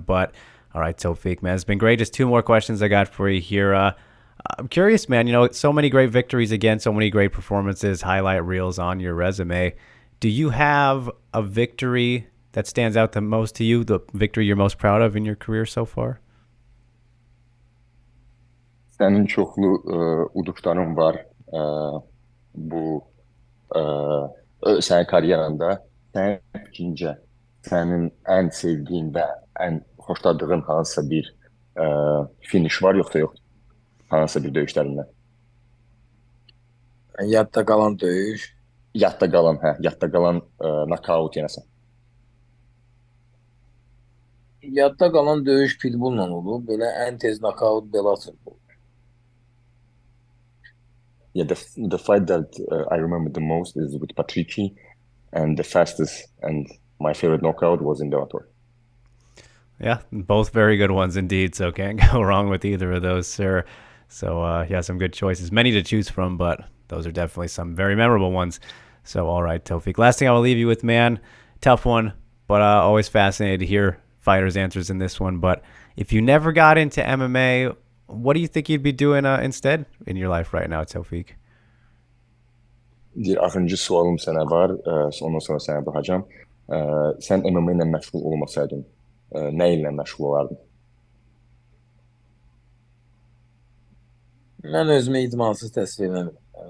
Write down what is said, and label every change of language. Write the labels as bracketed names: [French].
[English] But all right, Tofiq, man, it's been great. Just 2 more questions I got for you here. I'm curious, man, so many great victories again, so many great performances, highlight reels on your resume. Do you have a victory that stands out the most to you, the victory you're most proud of in your career so far? [Azerbaijani] Sənin çoxlu uduqların var bu sənin karyeranda. Sənin fikrincə, sənin ən sevdiyin və ən xoşladığın hansısa bir finish var, yoxsa yox? Hansısa bir döyüşlərindən? Yadda qalan döyüş. Yadda qalan knockout yenəsən. Yadda qalan döyüş Pitbull'la olub. Belə ən tez knockout Bellator olub. [English] Yeah, the fight that I remember the most is with Patrici, and the fastest and my favorite knockout was in Bellator. Yeah, both very good ones indeed, so can't go wrong with either of those, sir. So, yeah, some good choices. Many to choose from, but those are definitely some very memorable ones. So, all right, Tofiq. Last thing I will leave you with, man, tough one, but always fascinated to hear fighters' answers in this one. But if you never got into MMA, what do you think you'd be doing instead in your life right now, Tofiq? [Azerbaijani] Bir axırıncı sualım sənə var, ondan sonra sənə baxacağım. Sən MMA ilə məşğul olmasaydın, nə ilə məşğul olardın? Mən özümü idmansız təsvir eləmirəm.